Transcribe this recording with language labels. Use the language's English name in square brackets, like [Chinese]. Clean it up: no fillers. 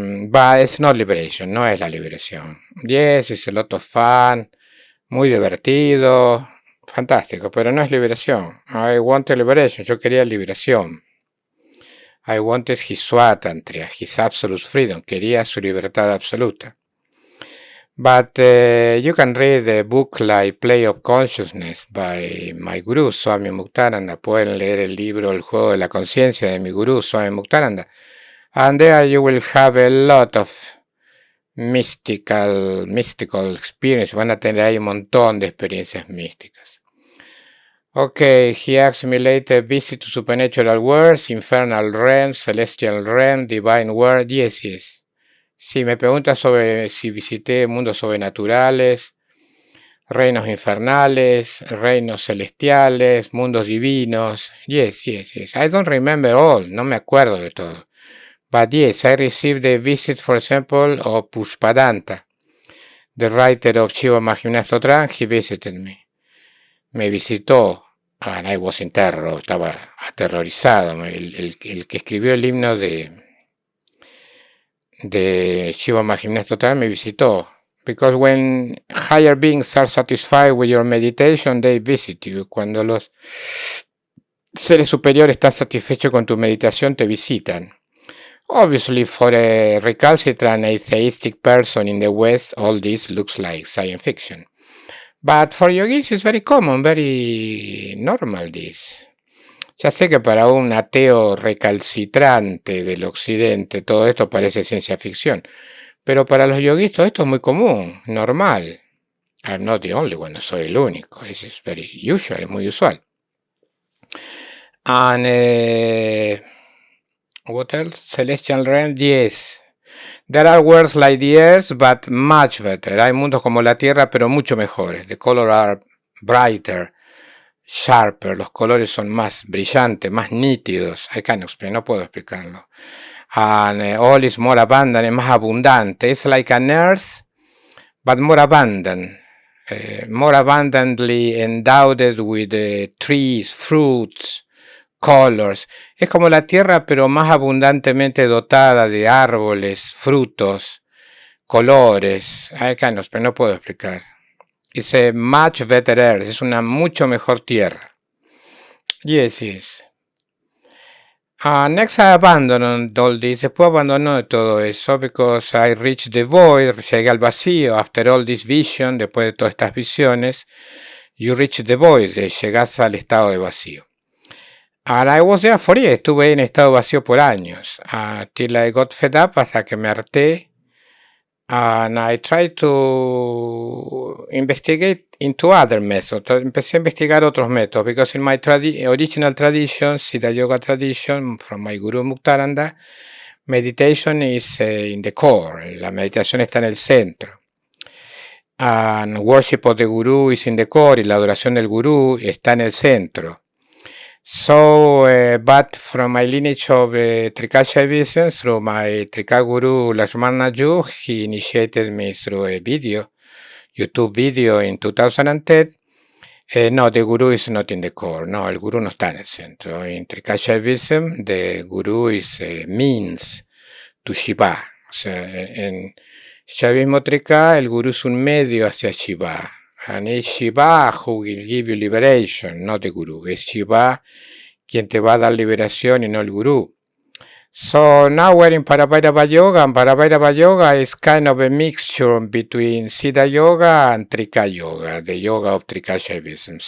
[English] But it's not liberation, [Spanish] no es la liberación. [English] Yes, it's a lot of fun, [Spanish] muy divertido, fantástico, pero no es liberación. [English] I wanted liberation, [Spanish] yo quería liberación. [English] I wanted his swatantriya, his absolute freedom. [Spanish] Quería su libertad absoluta. [English] But you can read a book like Play of Consciousness by my guru, Swami Muktananda. [Spanish] Pueden leer el libro El juego de la conciencia de mi gurú, Swami Muktananda. [English] And there you will have a lot of mystical experience. [Spanish] Van a tener ahí un montón de experiencias místicas. [English] Okay, he asked me later, visit to supernatural worlds, infernal realms, celestial realm, divine world. [Spanish] Yes. Sí, me pregunta sobre si visité mundos sobrenaturales, reinos infernales, reinos celestiales, mundos divinos. Yes. [English] I don't remember all, [Spanish] no me acuerdo de todo. [English] But yes, I received a visit, for example, of Pushpadanta, the writer of Shiva Mahimnastotram. He visited me. [Spanish] Me visitó. [English] And I was in terror, [Spanish] estaba aterrorizado. El que escribió el himno de Shiva Mahimnastotram me visitó. [English] Because when higher beings are satisfied with your meditation, they visit you. [Spanish] Cuando los seres superiores están satisfechos con tu meditación, te visitan. [English] Obviously, for a recalcitrant atheistic person in the West, all this looks like science fiction. But for yogis it's very common, very normal this. [Spanish] Ya sé que para un ateo recalcitrante del occidente todo esto parece ciencia ficción, pero para los yogis todo esto es muy común, normal. [English] I'm not the only one, [Spanish] no soy el único. [English] This is very usual, [Spanish] es muy usual. [English] And what else? Celestial realm, yes. There are worlds like the Earth, but much better. [Spanish] Hay mundos como la Tierra, pero mucho mejores. [English] The colors are brighter, sharper. [Spanish] Los colores son más brillantes, más nítidos. [English] I can't explain, [Spanish] no puedo explicarlo. [English] And all is more abundant, [Spanish] es más abundante. [English] It's like an Earth, but more abundant. More abundantly endowed with trees, fruits, colors. [Spanish] Es como la tierra, pero más abundantemente dotada de árboles, frutos, colores. Pero no puedo explicar. [English] It's a much better earth. [Spanish] Es una mucho mejor tierra. [English] Yes. Next I abandoned all this. [Spanish] Después abandonó todo eso [English] because I reached the void. [Spanish] Llegué al vacío. [English] After all this vision, [Spanish] después de todas estas visiones, [English] you reach the void. [Spanish] Llegás al estado de vacío. [English] And I was there for years. [Spanish] Estuve en estado vacío por años. [English] Till I got fed up, [Spanish] hasta que me harté. [English] And I tried to investigate into other methods. [Spanish] Empecé a investigar otros métodos, [English] because in my original tradition, Siddha Yoga tradition, from my Guru Muktananda, meditation is in the core. [Spanish] La meditación está en el centro. [English] And worship of the Guru is in the core, [Spanish] y la adoración del Guru está en el centro. [English] So, but from my lineage of Trika Shaivism, through my Trika Guru Lakshmana Ju, he initiated me through a video, YouTube video in 2010. No, the Guru is not in the core. [Spanish] No, el Guru no está en el centro. [English] In Trika Shaivism, the Guru is means to Shiva. [Spanish] O sea, en Shaivismo Trika, el Guru es un medio hacia Shiva. [English] And it's Shiva who will give you liberation, not the Guru. [Spanish] Es Shiva quien te va a dar liberación y no el Guru. [English] So now we're in Parabhairava Yoga, and Parabhairava Yoga is kind of a mixture between Siddha Yoga and Trika Yoga, the yoga of Trika Shaivism.